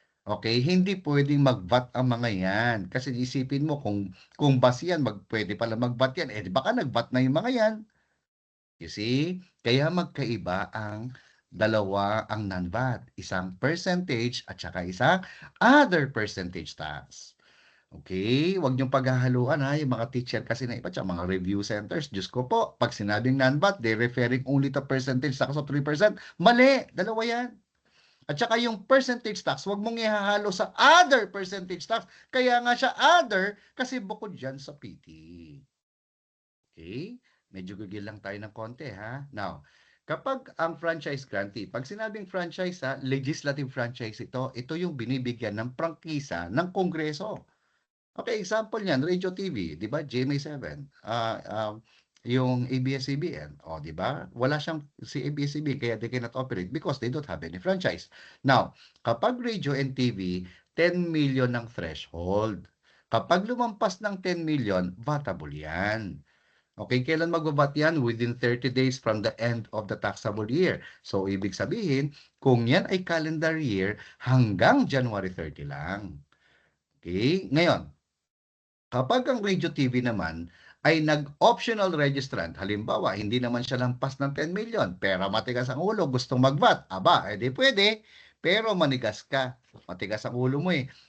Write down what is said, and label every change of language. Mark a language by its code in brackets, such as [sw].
[tl] Okay, hindi pwedeng mag-VAT ang mga yan. Kasi isipin mo, kung bus yan, pwede pala mag-VAT yan. Eh, baka nag-VAT na yung mga yan. [en] You see? [tl] Kaya magkaiba ang dalawa ang non-VAT. Isang percentage at saka isang other percentage tax. Okay? Huwag niyong paghahaluan ha, yung mga teacher kasi na iba, tsaka mga review centers. Diyos ko po, pag sinabing non-VAT, [en] they're referring only to percentage tax of 3%. [tl] Mali! Dalawa yan. At saka yung percentage tax, huwag mong ihahalo sa other percentage tax. Kaya nga siya other kasi bukod dyan sa PT. Okay? Medyo gigil lang tayo ng konti ha. Now, kapag ang franchise grantee, pag sinabing franchise legislative franchise ito, ito yung binibigyan ng prangkisa ng Kongreso. Okay, example niyan, Radio TV, 'di ba? GMA7. Yung ABS-CBN, oh, 'di ba? Wala siyang si ABS-CBN kaya [en] they cannot operate because they don't have any franchise. [tl] Now, kapag radio and TV, 10 million ng threshold. Kapag lumampas ng 10 million, vatable 'yan. Okay, kailan magbabat yan? [en] Within 30 days from the end of the taxable year. [tl] So, ibig sabihin, kung yan ay calendar year, hanggang January 30 lang. Okay? Ngayon, kapag ang radio TV naman ay nag-optional registrant, halimbawa, hindi naman siya lampas ng 10 million, pero matigas ang ulo, gustong mag-VAT, edi pwede, pero manigas ka, matigas ang ulo mo eh.